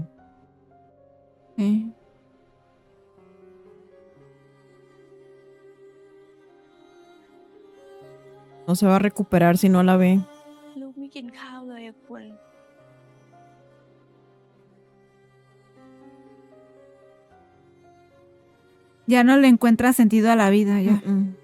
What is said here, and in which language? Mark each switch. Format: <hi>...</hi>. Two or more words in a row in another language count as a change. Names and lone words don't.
<es>Sí. No se va a recuperar si no la ve.</es> <th>ลูกไม่กินข้าวเลยอะคุณ</th> <es>Ya no le encuentra sentido a la vida, ya. Mm-mm.</es>